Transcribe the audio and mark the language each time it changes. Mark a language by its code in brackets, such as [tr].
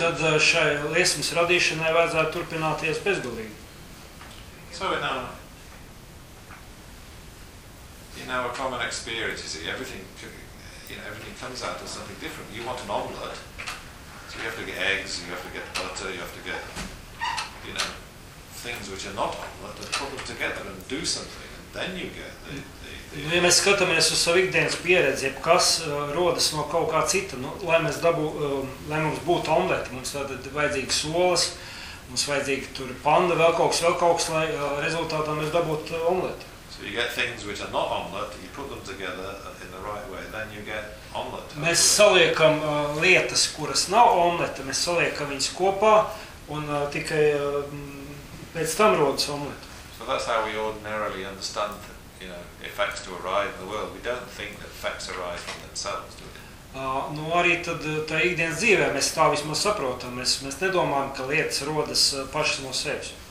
[lv] Tad šai liesmas radīšanai vajadzētu turpināties bezgalīgi. [en] So in our common experience, you see, everything comes out as something different. You want an omelette, so you have to get eggs, you have to get butter, you have to get, you know, things which are not omelette, but put them together and do something, and then you get the... [lv] Nu, ja mēs skatāmies uz savu ikdienas pieredzi, jeb kas rodas no kaut kā cita, nu, lai mums būtu omlete, mums tātad vajadzīgas olas, mums vajadzīga tur panda, vēl kaut kas, lai rezultātā mēs dabūtu omlete. [en] So you get things which are not omelette, you put them together in the right way, then you get omelette. [lv] Mēs saliekam lietas, kuras nav omlete, mēs saliekam viņas kopā un tikai pēc tam rodas omlete. [en] So that's how we ordinarily understand things. Effects to arrive in the world. We don't think that effects arise from themselves, do we? [lv] Nu, arī tad tā ikdienas dzīvē mēs tā vismaz saprotam. Mēs nedomājam, ka lietas rodas pašas no sevis.